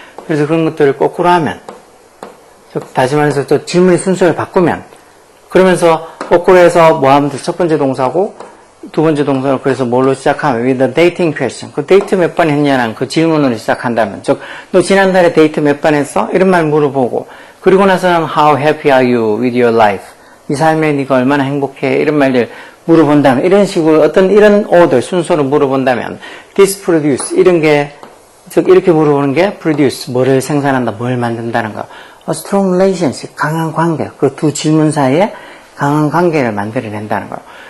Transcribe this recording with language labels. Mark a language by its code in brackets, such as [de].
[ko] 그래서 그런 것들을 거꾸로 하면 다시 말해서 또 질문의 순서를 바꾸면 그러면서 거꾸로 해서 하면 첫 번째 동사고 두 번째 동사를 그래서 뭘로 시작하면 [en] with the dating question. [ko] 그 데이트 몇 번 했냐는 그 질문으로 시작한다면 즉 너 지난달에 데이트 몇 번 했어? 이런 말 물어보고 그리고 나서는 [en] how happy are you with your life? [ko] 이 삶에 네가 얼마나 행복해? 이런 말들 물어본다면 이런 식으로 어떤 이런 order 순서로 물어본다면 [en] this produce [ko] 이런 게 즉 이렇게 물어보는 게 produce 뭐를 생산한다 뭘 만든다는 거 [en] a strong relationship [ko] 강한 관계 그 두 질문 사이에 강한 관계를 만들어낸다는 거예요.